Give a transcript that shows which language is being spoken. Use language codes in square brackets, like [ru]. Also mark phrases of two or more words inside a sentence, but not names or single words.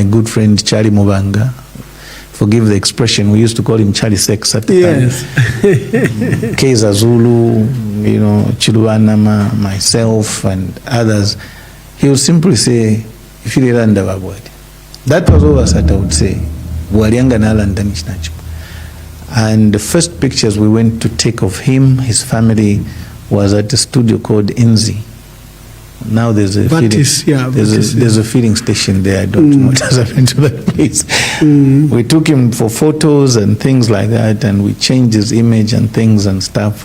[en] I remember my good friend Charlie Mubanga, forgive the expression, we used to call him Charlie Sex at the Yes. time. Keza Zulu, Chiluanama, myself, and others. He would simply say, if you land of Bwalya. That was all Sata would say. [bem] Bwalyanga nalanda nichinacho. [en] And the first pictures we went to take of him, his family, was at a studio called Inzi. Now there's a there's a feeding station there. I don't know what has happened to that place. We took him for photos and things like that, and we changed his image and things and stuff.